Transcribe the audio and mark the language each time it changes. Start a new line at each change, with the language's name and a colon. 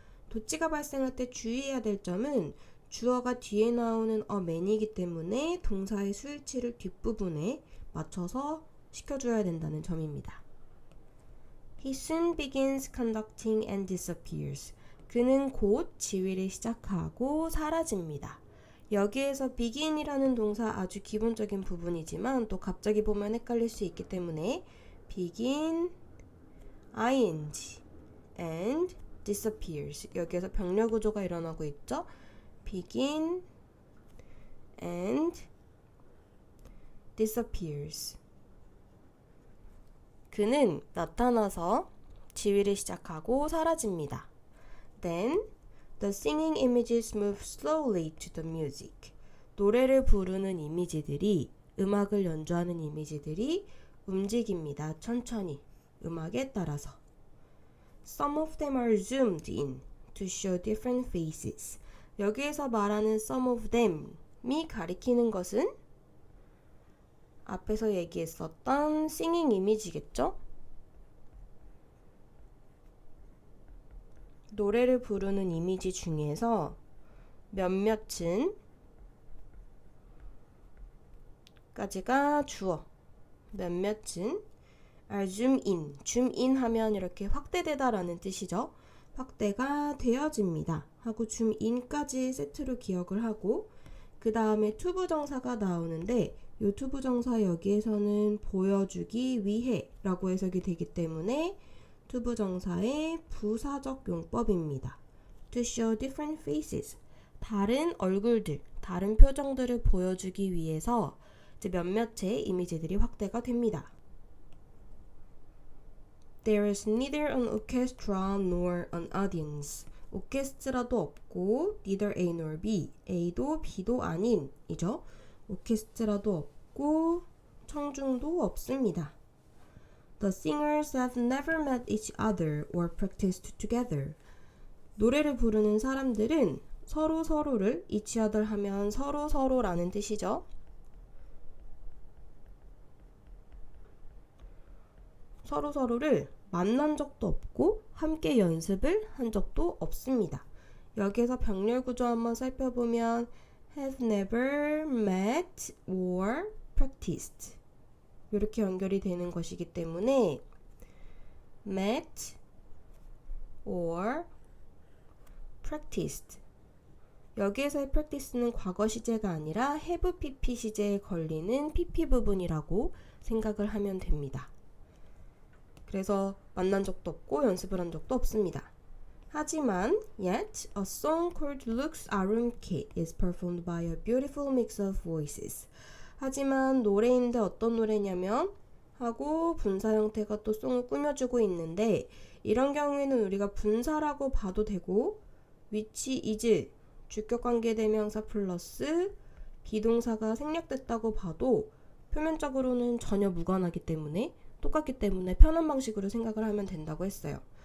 Korean: 도치가 발생할 때 주의해야 될 점은 주어가 뒤에 나오는 a man이기 때문에 동사의 수일치를 뒷부분에 맞춰서 시켜줘야 된다는 점입니다.
English: He soon begins conducting and disappears.
Korean: 그는 곧 지휘를 시작하고 사라집니다. 여기에서 begin이라는 동사 아주 기본적인 부분이지만 또 갑자기 보면 헷갈릴 수 있기 때문에
English: begin, ing, and disappears.
Korean: 여기에서 병렬 구조가 일어나고 있죠.
English: begin and disappears.
Korean: 그는 나타나서 지휘를 시작하고 사라집니다.
English: Then the singing images move slowly to the music.
Korean: 노래를 부르는 이미지들이, 음악을 연주하는 이미지들이 움직입니다. 천천히, 음악에 따라서.
English: Some of them are zoomed in to show different faces.
Korean: 여기에서 말하는
English: some of them
Korean: 이 가리키는 것은 앞에서 얘기했었던 singing 이미지겠죠? 노래를 부르는 이미지 중에서 몇몇은 까지가 주어, 몇몇은
English: are zoom in,
Korean: zoom in 하면 이렇게 확대되다 라는 뜻이죠. 확대가 되어집니다 하고 zoom in까지 세트로 기억을 하고 그 다음에 투부정사가 나오는데 이 투부정사 여기에서는 보여주기 위해 라고 해석이 되기 때문에 투부정사의 부사적 용법입니다.
English: To show different faces.
Korean: 다른 얼굴들, 다른 표정들을 보여주기 위해서 이제 몇몇의 이미지들이 확대가 됩니다.
English: There is neither an orchestra nor an audience.
Korean: 오케스트라도 없고
English: neither A nor B.
Korean: A도 B도 아닌 이죠. 오케스트라도 없고 청중도 없습니다.
English: The singers have never met each other or practiced together.
Korean: 노래를 부르는 사람들은 서로 서로를
English: each other
Korean: 하면 서로 서로라는 뜻이죠. 서로 서로를 만난 적도 없고 함께 연습을 한 적도 없습니다. 여기에서 병렬 구조 한번 살펴보면
English: have never met or practiced
Korean: 이렇게 연결이 되는 것이기 때문에
English: met or practiced
Korean: 여기에서의 practice는 과거 시제가 아니라 have pp 시제에 걸리는 pp 부분이라고 생각을 하면 됩니다. 그래서 만난 적도 없고 연습을 한 적도 없습니다. 하지만
English: yet a song called Looks Arumke is performed by a beautiful mix of voices.
Korean: 하지만 노래인데 어떤 노래냐면 하고 분사 형태가 또 송을 꾸며주고 있는데 이런 경우에는 우리가 분사라고 봐도 되고
English: which is
Korean: 주격관계대명사 플러스 비동사가 생략됐다고 봐도 표면적으로는 전혀 무관하기 때문에 똑같기 때문에 편한 방식으로 생각을 하면 된다고 했어요.